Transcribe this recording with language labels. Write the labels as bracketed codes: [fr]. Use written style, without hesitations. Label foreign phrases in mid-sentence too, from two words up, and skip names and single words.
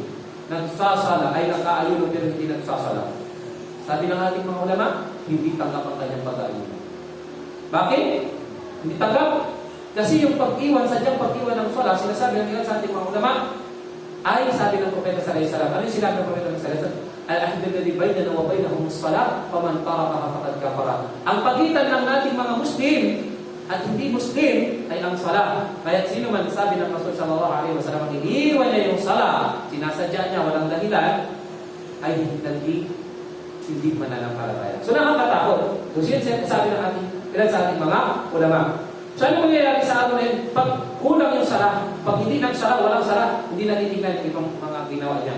[tl] Nagsasala ay nakaayuno pero hindi nagsasala. Sabi ng ating mga ulama, hindi tanggap ang kanyang pag-aayuno. Bakit? Hindi tanggap. Kasi yung pag-iwan, sadyang pag-iwan ng salah, sinasabi ng ilan sa ating mga ulama, ay sabi ng Propeta [ar] صلى الله عليه وسلم. [tl] Ano yung sinabi ng Propeta [ar] صلى الله عليه وسلم? العهد الذي بيننا وبينهم الصلاة فمن تركها فقد كفر. [tl] Ang pagitan ng ating mga Muslim at hindi Muslim ay ang salah. Kaya sino man sabi ng Rasul [ar] صلى الله عليه وسلم, [tl] iniiwan niya yung salah, sinasadya niya walang dahilan, ay hindi mananampalataya. So nakakatakot. So sabi ng ating ilan sa ating mga ulama. So ano mangyayari sa atin ngayon? Pag kulang yung salah, pag hindi nagsala, walang salah, hindi natitignan yung ibang mga ginawa niya.